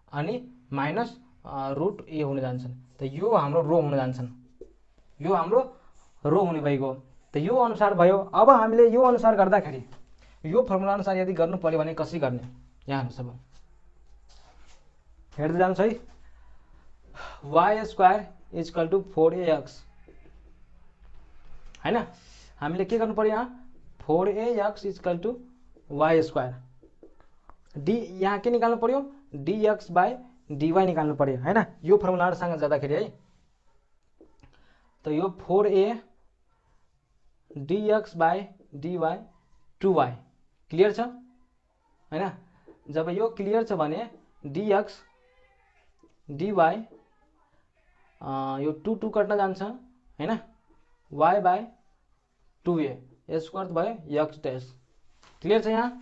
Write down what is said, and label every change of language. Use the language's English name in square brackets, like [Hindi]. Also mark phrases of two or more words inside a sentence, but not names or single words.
[Nepali] अनि [English] minus root a [Nepali] हुन जान्छन्। त यो हाम्रो रो हुन जान्छन्, यो हाम्रो रो हुने भइगयो। त यो अनुसार भयो। अब हामीले यो अनुसार गर्दाखेरि यो फर्मुला अनुसार यदि गर्नु पर्यो भने कसरी गर्ने, यहाँ हेर्नुहोस्। अब हेर्दै जान्छ है। [English] y square equal to 4ax [Nepali] हैन, हामीले के गर्नु पर्यो यहाँ [English] 4ax equal to y square, [Nepali] डी यहाँ के निकाल्नु पर्यो [English] dx by dy [Nepali] निकाल्नु पर्यो हैन, यो फर्मुलासँग जाँदाखेरि है। त यो 4a [English] dx by dy [Nepali] 2y क्लियर छ हैन। जब यो क्लियर छ भने [English] dx dy [Nepali] यो 2 2 कट्न जान्छ हैन, [English] y by 2a square [Nepali] भयो [English] x dash [Nepali] क्लियर छ यहाँ।